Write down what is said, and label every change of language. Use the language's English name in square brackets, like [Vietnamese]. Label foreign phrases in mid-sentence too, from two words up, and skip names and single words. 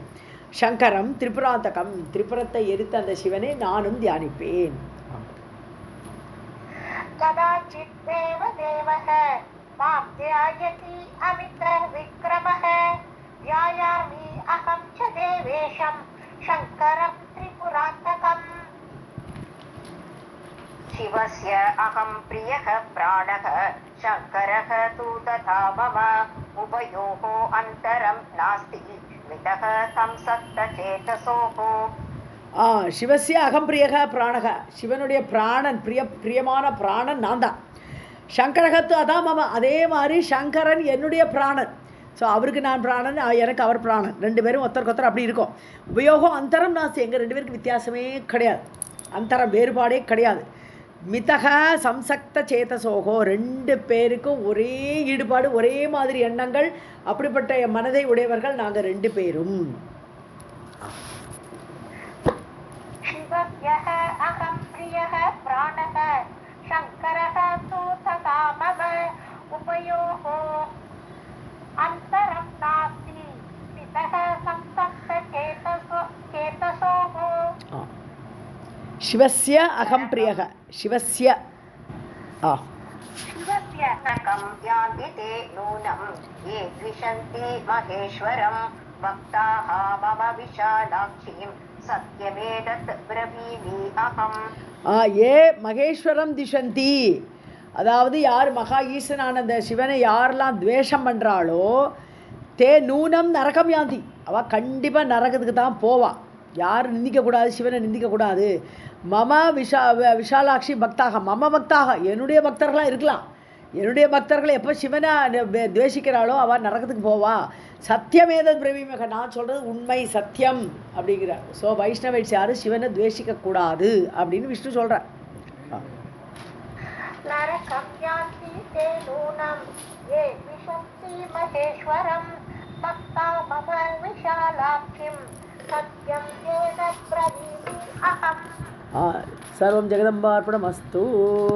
[Sanskrit] शङ्करं त्रिपुरान्तकम्, [Tamil] திரிபுரத்தை எரித்த அந்த சிவனை நானும் தியானிப்பேன். [Sanskrit] कदाचित् देवदेवः मां ध्यायति अमित विक्रमः ध्यायामि अहं च देवेशं शङ्करं त्रिपुरान्तकम्. शिवस्य अहं प्रियः प्राणः शङ्करः तु तथा मम उभयोः अन्तरं नास्ति मितः संसक्तचेतसोः शिवस्य अहंप्रियः प्राणः, [Tamil] சிவனுடைய பிராணன், பிரியமான பிராணன் நான் தான். [Sanskrit] शङ्करस्तु तथा मम, [Tamil] அதே மாதிரி சங்கரன் என்னுடைய பிராணன். ஸோ அவருக்கு நான் பிராணன், எனக்கு அவர் பிராணன், ரெண்டு பேரும் ஒருத்தருக்கு ஒருத்தர் அப்படி இருக்கும். [Sanskrit] उभयोः अन्तरं नास्ति, [Tamil] எங்கள் ரெண்டு பேருக்கு வித்தியாசமே கிடையாது, அந்தரம் வேறுபாடே கிடையாது. [Sanskrit] मिथः संसक्त चेतसोः, [Tamil] ரெண்டு பேருக்கும் ஒரே ஈடுபாடு, ஒரே மாதிரி எண்ணங்கள், அப்படிப்பட்ட மனதை உடையவர்கள் நாங்கள் ரெண்டு பேரும். [Sanskrit] शिवस्य अहं प्रियः प्राणः शङ्करः तु तथा मम उभयोः अन्तरं नास्ति पितः संसक्तचेतसोः शिवस्य अहं प्रियः, शिवस्य शिवस्य नकं यान्ति ते नूनं ये द्विषन्ति महेश्वरं भक्ताः मम विशालाक्षीं सत्यमेतत् ब्रवीमि अहम्. ये महेश्वरं द्विषन्ति, [Tamil] அதாவது யார் மகா ஈசனான அந்த சிவனை யாரெல்லாம் துவேஷம் பண்ணுறாளோ, [Sanskrit] ते नूनं नरकं यान्ति, [Tamil] அவள் கண்டிப்பாக நரகத்துக்கு தான் போவா. யார் நிந்திக்கக்கூடாது, சிவனை நிந்திக்கக்கூடாது. [Sanskrit] मम विशालाक्षि भक्ताः, मम भक्ताः, [Tamil] என்னுடைய பக்தர்களாக இருக்கலாம். என்னுடைய பக்தர்களை எப்போ சிவனை துவேஷிக்கிறாளோ அவள் நரகத்துக்கு போவா. [Sanskrit] सत्यमेतत् ब्रवीम्यहम्, [Tamil] நான் சொல்கிறது உண்மை சத்தியம் அப்படிங்கிறார். ஸோ வைஷ்ணவைட்ஸ் யாரும் சிவனை துவேஷிக்கக்கூடாது அப்படின்னு விஷ்ணு சொல்கிறார். [Sanskrit] नरकं यान्ति ते नूनं ये द्विषन्ति महेश्वरं भक्ता मम विशालाक्षीं सत्यं एतत् ब्रवीमि अहम्. सर्वं जगदम्बार्पणमस्तु.